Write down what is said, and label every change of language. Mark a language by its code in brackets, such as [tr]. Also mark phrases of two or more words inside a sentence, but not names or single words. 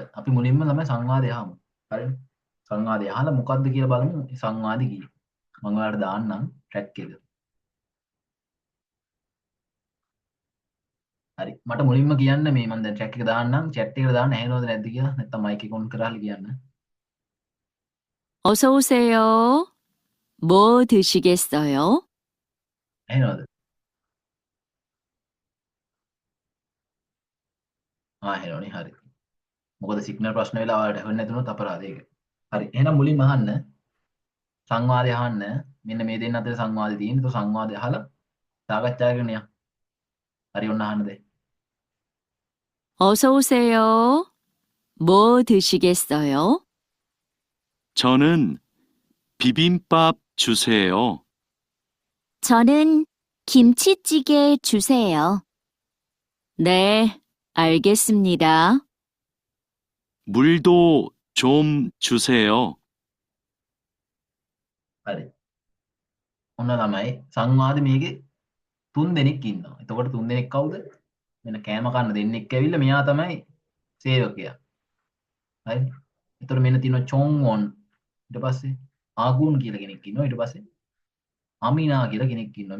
[si] අපි මුලින්ම තමයි සංවාදය අහමු. හරිද? සංවාදය අහලා මොකද්ද කියලා බලමු. සංවාදي කියේ. මම ඔයාලට දාන්නම් ට්‍රැක් එක. හරි. මට මුලින්ම කියන්න මේ මම දැන් ට්‍රැක් එක දාන්නම් chat එකට දාන්න ඇහෙනවද නැද්ද කියලා. නැත්නම් මයික් එක ඔන් කරලා කියන්න. [ko] 어서 오세요. 뭐 드시겠어요? [si] ඇහෙනවද? ඇහෙනවනේ. හරි. මොකද සිග්නල් ප්‍රශ්න වෙලා ඔයාලට ඇහෙන්නේ නැතුනොත් අපරාධයක. හරි. එහෙනම් මුලින්ම අහන්න. සංවාදය අහන්න. මෙන්න මේ දෙන්න අතර සංවාදය තියෙන්නේ. તો සංවාදය අහලා සාකච්ඡා කරන්න යන්න. හරි ඔන්න අහන්න දැන්. [ko] 어서 오세요. 뭐 드시겠어요? 저는 비빔밥 주세요. 저는 김치찌개 주세요. 네, 알겠습니다. 물도 좀 주세요. [si] හරි. ඔන්න ළමයි සංවාදෙ මේකේ 3 දෙනෙක් ඉන්නවා. එතකොට 3 දෙනෙක් කවුද? මෙන්න කෑම කන්න දෙන්නෙක් ඇවිල්ලා මෙයා තමයි සේවකයා. හරි. එතකොට මෙන්න තියෙනවා චොන්වොන්. ඊට පස්සේ ආගුන් කියලා කෙනෙක් ඉන්නවා. ඊට පස්සේ අමිනා කියලා කෙනෙක් ඉන්නවා.